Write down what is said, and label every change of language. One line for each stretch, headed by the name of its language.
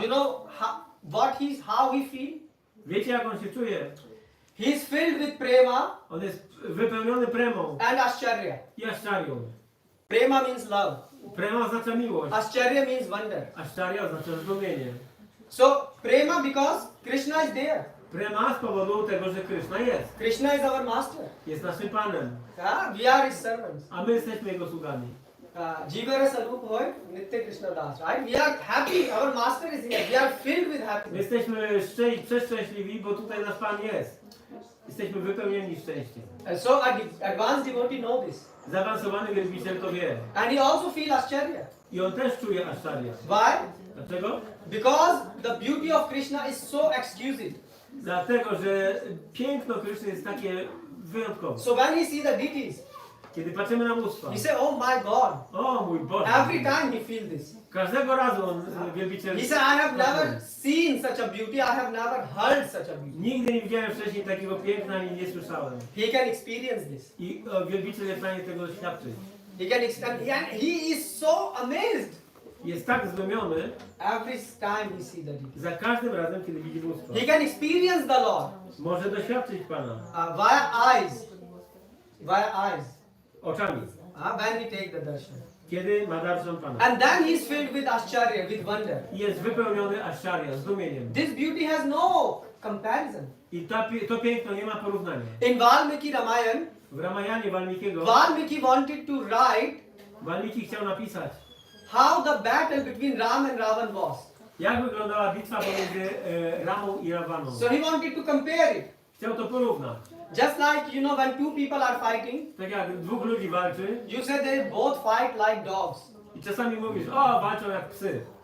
English: You know how he feel?
Polish: wiecie jak on się czuje?
English: He is filled with prema
Polish: On jest wypełniony premą
English: and ascharya.
Polish: i aszczarią.
English: Prema means love.
Polish: Prema oznacza miłość,
English: Ascharya means wonder.
Polish: aszczaria oznacza zdumienie.
English: So prema because Krishna is there.
Polish: Prema z powodu tego, że Krishna jest.
English: Krishna is our master.
Polish: Jest naszym Panem,
English: We are his servants.
Polish: a my jesteśmy Jego sługami.
Bangla: Jivara Sarup Hoy, Nitya Krishna Das,
English: right? We are happy, our master is here. We are filled with
Polish: My
English: happiness.
Polish: jesteśmy przeszczęśliwi, bo tutaj nasz Pan jest. Jesteśmy wypełnieni szczęściem.
English: And so advanced devotee know this.
Polish: Zaawansowany wielbiciel to wie.
English: And he also feel ascharya.
Polish: I on też czuje aszczarię.
English: Why?
Polish: Dlaczego?
English: Because the beauty of Krishna is so exquisite.
Polish: Dlatego, że piękno Kryszny jest takie wyjątkowe.
English: So when he see the deities,
Polish: Kiedy patrzymy na bóstwa.
English: he say, oh my God.
Polish: O mój Boże.
English: Every time he feel this.
Polish: Każdego razu on, wielbiciel...
English: He said, I have never seen such a beauty, I have never heard such a beauty.
Polish: Nigdy nie widziałem wcześniej takiego piękna, ani nie słyszałem.
English: He can experience this.
Polish: I wielbiciel jest w stanie tego doświadczyć.
English: He can and he is so amazed
Polish: Jest tak zdumiony
English: every time he see the deity.
Polish: za każdym razem, kiedy widzi bóstwo.
English: He can experience the Lord
Polish: Może doświadczyć Pana
English: via eyes. Via eyes.
Polish: oczami,
English: When we take the darshan.
Polish: kiedy ma darshan Pana.
English: And then he is filled with ascharya, with wonder.
Polish: I jest wypełniony ascharya, zdumieniem.
English: This beauty has no comparison.
Polish: I to piękno nie ma porównania.
English: In Valmiki Ramayan,
Polish: W Ramayanie Walmikiego,
English: Valmiki wanted to write
Polish: Walmiki chciał napisać,
English: how the battle between Ram and Ravan was.
Polish: jak wyglądała bitwa pomiędzy Ramą i Rawaną.
English: So he wanted to compare it.
Polish: Chciał to porównać.
English: Just like, you know, when two people are fighting,
Polish: Tak jak dwóch ludzi walczy
English: you say they both fight like dogs.
Polish: i czasami mówisz, o, walczą jak psy.